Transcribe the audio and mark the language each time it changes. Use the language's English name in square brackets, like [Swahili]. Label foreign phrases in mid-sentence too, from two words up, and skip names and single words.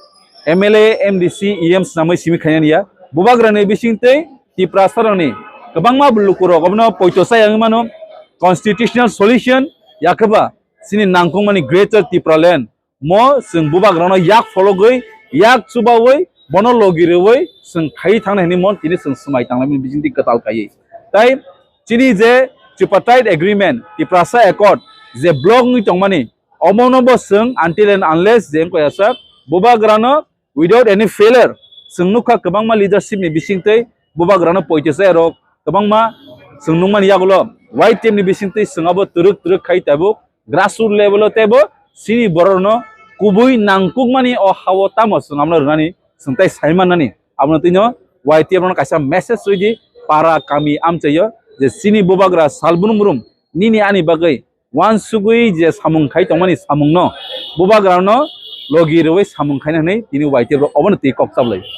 [Kok Borok] MLA MDC EMs namai simi khayania bubagrani bisingtei tiprasarani kebangma bulukuro gobno poitosa yangmano [English] constitutional solution [Kok Borok] yakaba sini nangkungmani greater tipraland mo sung bubagrano yak fologoi yak chubawoi bono logirewoi sung khai thangnani mon tini sung smai tanglami bisingti katal kai tai chini je [English] tripartite agreement [Kok Borok] tiprasa accord je block ni tongmani omonobo sung [English] until and unless [Kok Borok] je koyasa bubagrano [English] without any failure [Kok Borok] sung nukha kebangma leadership ni bisingtei bubagrano poitesa rok kebangma sung nungmani yagulo YTF ni bisingtei sungabo turuk khai tabo [English] grassroots level [Kok Borok] tebo sini borono kubui nangkukmani o hawo tamo sungamlo runani sungtai saimanani abno tino YTF ron kaisa message suidi para kami amchayo je sini bubagra salbunumrum nini ani bagai wan sugui je samung khai tongmani samungno bubagrano logiroi samung khaina nei tini YTF ro obon ti koksablai